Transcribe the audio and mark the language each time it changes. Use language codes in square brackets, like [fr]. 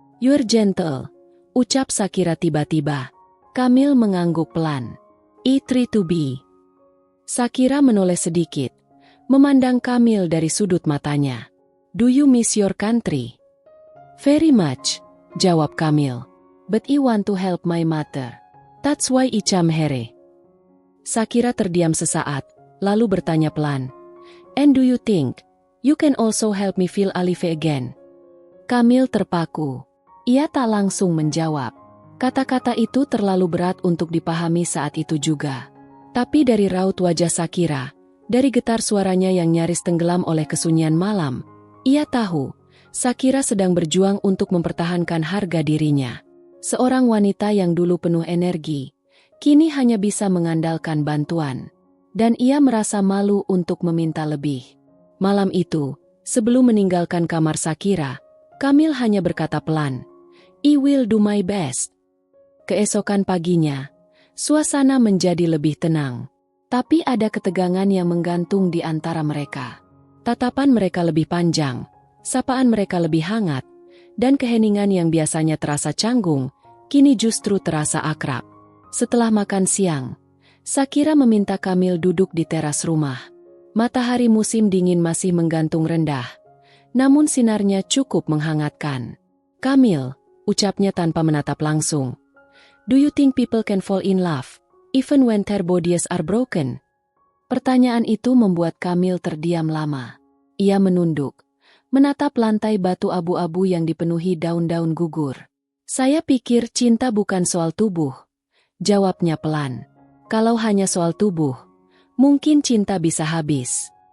[en] "You're gentle," [id] ucap Shakira tiba-tiba. Kamil mengangguk pelan. [en] "I try to be." [id] Shakira menoleh sedikit, memandang Kamil dari sudut matanya. [en] "Do you miss your country?" "Very much," [id] jawab Kamil. [en] "But I want to help my mother. That's why I come here." [id] Shakira terdiam sesaat, lalu bertanya pelan. [en] "And do you think you can also help me feel alive again?" [id] Kamil terpaku. Ia tak langsung menjawab. Kata-kata itu terlalu berat untuk dipahami saat itu juga. Tapi dari raut wajah Shakira, dari getar suaranya yang nyaris tenggelam oleh kesunyian malam, ia tahu Shakira sedang berjuang untuk mempertahankan harga dirinya. Seorang wanita yang dulu penuh energi, kini hanya bisa mengandalkan bantuan. Dan ia merasa malu untuk meminta lebih. Malam itu, sebelum meninggalkan kamar Shakira, Kamil hanya berkata pelan, [en] "I will do my best." [id] Keesokan paginya, suasana menjadi lebih tenang. Tapi ada ketegangan yang menggantung di antara mereka. Tatapan mereka lebih panjang, sapaan mereka lebih hangat, dan keheningan yang biasanya terasa canggung, kini justru terasa akrab. Setelah makan siang, Shakira meminta Kamil duduk di teras rumah. Matahari musim dingin masih menggantung rendah, namun sinarnya cukup menghangatkan. [en] "Kamil," [id] ucapnya tanpa menatap langsung, [en] "do you think people can fall in love, even when their bodies are broken?" [id] Pertanyaan itu membuat Kamil terdiam lama. Ia menunduk, menatap lantai batu abu-abu yang dipenuhi daun-daun gugur. "Saya pikir cinta bukan soal tubuh," jawabnya pelan. "Kalau hanya soal tubuh, mungkin cinta bisa habis.